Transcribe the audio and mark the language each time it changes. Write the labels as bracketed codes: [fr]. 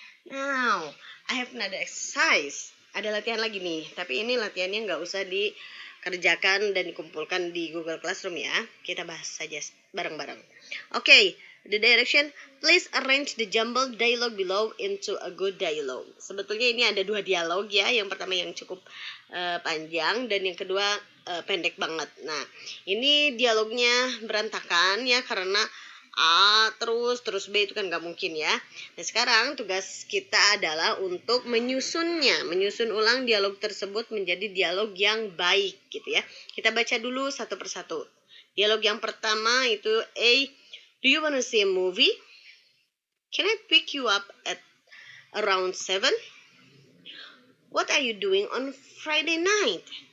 [en] Now, I have another exercise. [id] Ada latihan lagi nih. Tapi ini latihannya nggak usah dikerjakan dan dikumpulkan di Google Classroom ya. Kita bahas saja bareng-bareng. Okay. [en] The direction, please arrange the jumbled dialogue below into a good dialogue. [id] Sebetulnya ini ada 2 dialog ya. Yang pertama yang cukup panjang dan yang kedua pendek banget. Nah, ini dialognya berantakan ya karena A terus B itu kan nggak mungkin ya. Nah, sekarang tugas kita adalah untuk menyusunnya, menyusun ulang dialog tersebut menjadi dialog yang baik gitu ya. Kita baca dulu satu persatu. Dialog yang pertama itu A. [en] Do you want to see a movie? Can I pick you up at around 7? What are you doing on Friday night?